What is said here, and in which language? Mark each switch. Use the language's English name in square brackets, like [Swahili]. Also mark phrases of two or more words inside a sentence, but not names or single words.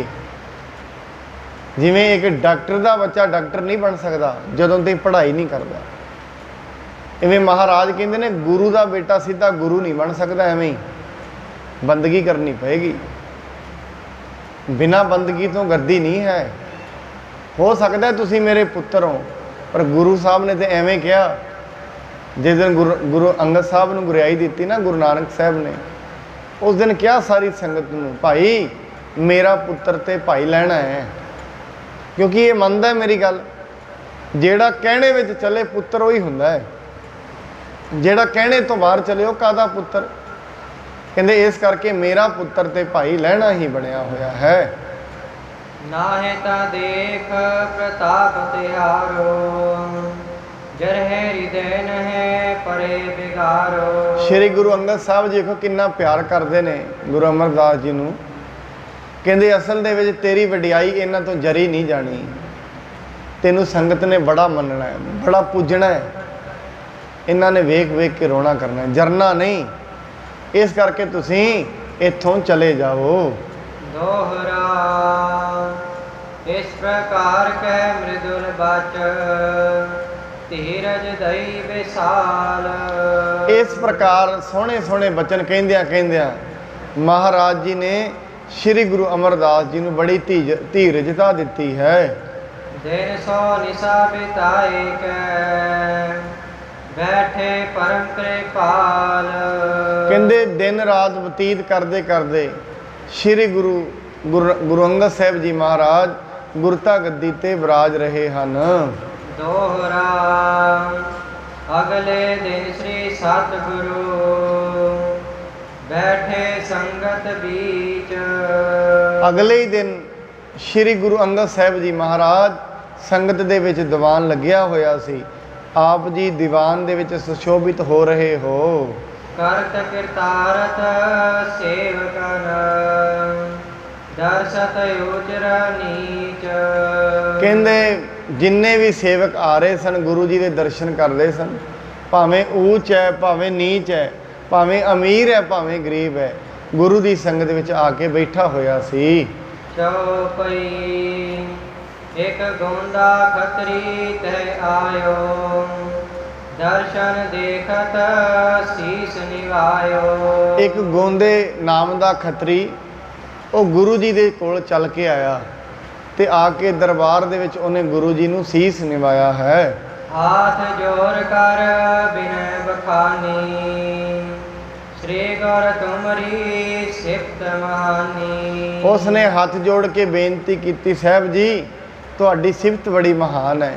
[Punjabi] ਜਿਵੇਂ ਇੱਕ ਡਾਕਟਰ ਦਾ ਬੱਚਾ ਡਾਕਟਰ ਨਹੀਂ ਬਣ ਸਕਦਾ ਜਦੋਂ ਤੱਕ ਪੜ੍ਹਾਈ ਨਹੀਂ ਕਰਦਾ, ਇਵੇਂ ਮਹਾਰਾਜ ਕਹਿੰਦੇ ਨੇ ਗੁਰੂ ਦਾ ਬੇਟਾ ਸਿੱਧਾ ਗੁਰੂ ਨਹੀਂ ਬਣ ਸਕਦਾ, ਐਵੇਂ ਹੀ ਬੰਦਗੀ ਕਰਨੀ ਪਏਗੀ। ਬਿਨਾਂ ਬੰਦਗੀ ਤੋਂ ਗੱਦੀ ਨਹੀਂ ਹੈ। ਹੋ ਸਕਦਾ ਤੁਸੀਂ ਮੇਰੇ ਪੁੱਤਰ ਹੋ, ਪਰ ਗੁਰੂ ਸਾਹਿਬ ਨੇ ਤੇ ਐਵੇਂ ਕਿਹਾ ਜਿਸ ਦਿਨ ਗੁਰੂ ਅੰਗਦ ਸਾਹਬ ਨੇ ਗੁਰਿਆਈ ਦੀ ਨਾ ਗੁਰੂ ਨਾਨਕ ਸਾਹਬ ਨੇ, ਉਸ ਦਿਨ ਕਿਆ ਸਾਰੀ ਸੰਗਤ ਨੂੰ, ਭਾਈ ਮੇਰਾ ਪੁੱਤਰ ਤੇ ਭਾਈ ਲੈਣਾ ਹੈ, ਕਿਉਂਕਿ ਯੇ ਮੰਨਦਾ ਹੈ ਮੇਰੀ ਗੱਲ, ਜਿਹੜਾ ਕਹਿਣੇ ਵਿੱਚ ਚੱਲੇ ਪੁੱਤਰ ਵਹੀ ਹੁੰਦਾ ਹੈ, ਜਿਹੜਾ ਕਹਿਣੇ ਤੋਂ ਬਾਹਰ ਚੱਲੇ ਵੋ ਕਾਹਦਾ ਪੁੱਤਰ। ਕਹਿੰਦੇ ਇਸ ਕਰਕੇ ਮੇਰਾ ਪੁੱਤਰ ਤੇ ਭਾਈ ਲੈਣਾ ਹੀ ਬਣਿਆ ਹੋਇਆ ਹੈ। [Braj] नाहे ता देख प्रताप तिहारो, जरहे हृदय नहे परे बिगारो। [Punjabi] ਸ੍ਰੀ ਗੁਰੂ ਅੰਗਦ ਸਾਹਬ ਜੀ ਦੇਖੋ ਕਿਤਨਾ ਪਿਆਰ ਕਰਤੇ ਨੇ ਗੁਰੂ ਅਮਰਦਾਸ ਜੀ ਨੂੰ। ਕਹਿੰਦੇ ਅਸਲ ਦੇ ਵਿੱਚ ਤੇਰੀ ਵਡਿਆਈ ਇਨ੍ਹਾਂ ਤੋਂ ਜਰੀ ਨਹੀਂ ਜਾਣੀ, ਤੈਨੂੰ ਸੰਗਤ ਨੇ ਬੜਾ ਮੰਨਣਾ ਹੈ, ਬੜਾ ਪੂਜਣਾ ਹੈ, ਇਨ੍ਹਾਂ ਨੇ ਵੇਖ ਵੇਖ ਕੇ ਰੋਣਾ ਕਰਨਾ ਹੈ, ਜਰਨਾ ਨਹੀਂ। ਇਸ ਕਰਕੇ ਤੁਸੀਂ ਇੱਥੋਂ ਚਲੇ ਜਾਓ। [Braj] दोहरा इस प्रकार कह मृदुल बच, धीरज दई विशाल। [Punjabi] ਇਸ ਪ੍ਰਕਾਰ ਸੋਹਣੇ ਸੋਹਣੇ ਬਚਨ ਕਹਿੰਦਿਆਂ ਕਹਿੰਦਿਆਂ ਮਹਾਰਾਜ ਜੀ ਨੇ ਸ੍ਰੀ ਗੁਰੂ ਅਮਰਦਾਸ ਜੀ ਨੂੰ ਬੜੀ ਧੀਰਜਤਾ ਦਿੱਤੀ ਹੈ। [Braj] दिन सो निशा बिताए कै, बैठे परम कृपाल। [Punjabi] ਕਹਿੰਦੇ ਦਿਨ ਰਾਤ ਬਤੀਤ ਕਰਦੇ ਕਰਦੇ ਸ੍ਰੀ ਗੁਰੂ ਅੰਗਦ ਸਾਹਬ ਜੀ ਮਹਾਰਾਜ ਗੁਰਤਾ ਗੱਦੀ ਤੇ ਵਿਰਾਜ ਰਹੇ ਹਨ। [Braj] दोहरा अगले दिन श्री सतगुरु, बैठे संगत बीच। [Punjabi] ਅਗਲੇ ਹੀ ਦਿਨ ਸ੍ਰੀ ਗੁਰੂ ਅੰਗਦ ਸਾਹਬ ਜੀ ਮਹਾਰਾਜ ਸੰਗਤ ਦੇ ਵਿੱਚ ਦੀਵਾਨ ਲੱਗਿਆ ਹੋਇਆ ਸੀ। ਆਪ ਜੀ ਦੀਵਾਨ ਦੇ ਵਿੱਚ ਸੁਸ਼ੋਭਿਤ ਹੋ ਰਹੇ ਹੋ। [Braj] करत कृतारथ सेवकन, दर्शत उजर नीच। [Punjabi] ਕਹਿੰਦੇ ਜਿੰਨੇ ਭੀ ਸੇਵਕ ਆ ਰਹੇ ਸਨ ਗੁਰੂ ਜੀ ਕੇ ਦਰਸ਼ਨ ਕਰਤੇ ਸਨ, ਭਾਵੇਂ ਊਚ ਹੈ ਭਾਵੇਂ ਨੀਚ ਹੈ, ਭਾਵੇਂ ਅਮੀਰ ਹੈ ਭਾਵੇਂ ਗਰੀਬ ਹੈ, ਗੁਰੂ ਕੀ ਸੰਗਤ ਵਿੱਚ ਆ ਕੇ ਬੈਠਾ ਹੋਇਆ ਸੀ। [Braj] चौपई एक गोंदा खतरी तह आयो, दर्शन देखत शीस निवायो। [Punjabi] ਇੱਕ ਗੋਂਦੇ ਨਾਮ ਕਾ ਖੱਤਰੀ ਵੋ ਗੁਰੂ ਜੀ ਕੇ ਕੋਲ ਚੱਲ ਕੇ ਆਇਆ ਤੇ ਆ ਕੇ ਦਰਬਾਰ ਦੇ ਵਿੱਚ ਉਨ੍ਹੇਂ ਗੁਰੂ ਜੀ ਨੂੰ ਸ਼ੀਸ਼ ਨਿਵਾਇਆ ਹੈ। [Braj] हाथ जोड़ कर बिनय बखानी, श्री गुर तुमरी सिफत महानी। [Punjabi] ਉਸਨੇ ਹੱਥ ਜੋੜ ਕੇ ਬੇਨਤੀ ਕੀ, ਸਾਹਬ ਜੀ ਤੁਹਾਡੀ ਸਿਫ਼ਤ ਬੜੀ ਮਹਾਨ ਹੈ।